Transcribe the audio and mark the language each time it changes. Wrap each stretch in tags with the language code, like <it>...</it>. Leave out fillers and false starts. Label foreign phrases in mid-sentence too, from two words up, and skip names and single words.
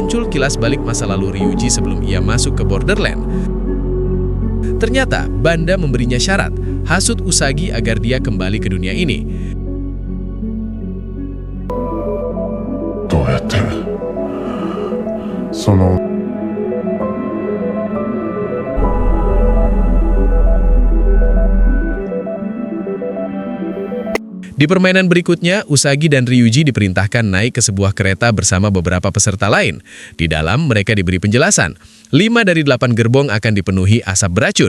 <id>kilas balik masa lalu Ryuji sebelum ia masuk ke Borderland. Ternyata Banda memberinya syarat, hasut Usagi agar dia kembali ke dunia ini.</id> <ja>どうやってその</ja> <id>Di permainan berikutnya, Usagi dan Ryuji diperintahkan naik ke sebuah kereta bersama beberapa peserta lain. Di dalam, mereka diberi penjelasan. 5 dari 8 gerbong akan dipenuhi asap beracun.</id>